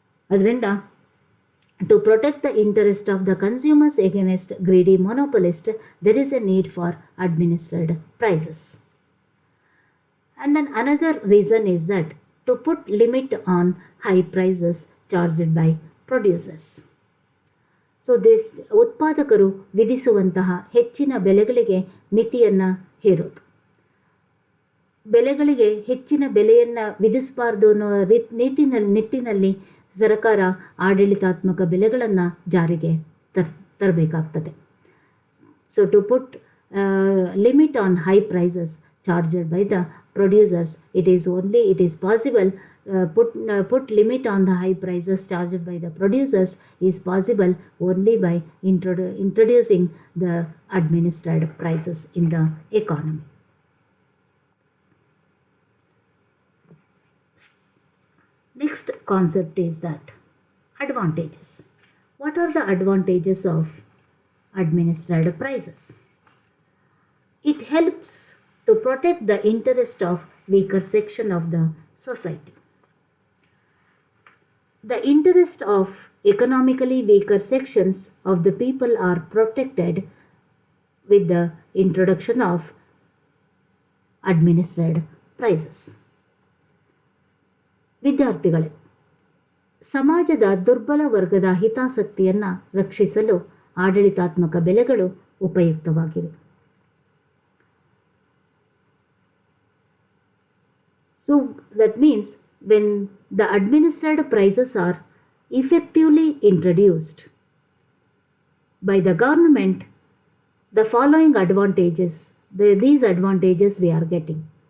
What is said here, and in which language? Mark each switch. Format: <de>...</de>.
<kn>ಅದರಿಂದ</kn> <en>to protect the interest of the consumers against greedy monopolists, there is a need for administered prices. And then another reason is that to put limit on high prices charged by producers. So this</en> <kn>ಉತ್ಪಾದಕರು ವಿಧಿಸುವಂತಹ ಹೆಚ್ಚಿನ ಬೆಲೆಗಳಿಗೆ ಮಿತಿಯನ್ನು ಹೇರೋದು. ಬೆಲೆಗಳಿಗೆ ಹೆಚ್ಚಿನ ಬೆಲೆಯನ್ನು ವಿಧಿಸಬಾರ್ದು ಅನ್ನೋ ನಿಟ್ಟಿನಲ್ಲಿ ಸರ್ಕಾರ ಆಡಳಿತಾತ್ಮಕ ಬೆಲೆಗಳನ್ನು ಜಾರಿಗೆ ತರಬೇಕಾಗ್ತದೆ.</kn> <en>So to put limit on high prices charged by the producers, it is possible put limit on the high prices charged by the producers is possible only by introducing the administered prices in the economy. Next concept is that advantages. What are the advantages of administered prices? It helps to protect the interest of weaker section of the society. The interest of economically weaker sections of the people are protected with the introduction of administered prices.</en> <kn>ವಿದ್ಯಾರ್ಥಿಗಳೇ, ಸಮಾಜದ ದುರ್ಬಲ ವರ್ಗದ ಹಿತಾಸಕ್ತಿಯನ್ನು ರಕ್ಷಿಸಲು ಆಡಳಿತಾತ್ಮಕ ಬೆಲೆಗಳು ಉಪಯುಕ್ತವಾಗಿವೆ.</kn> <en>So that means when the administered prices are effectively introduced by the government, the following advantages, these advantages we are getting.</en>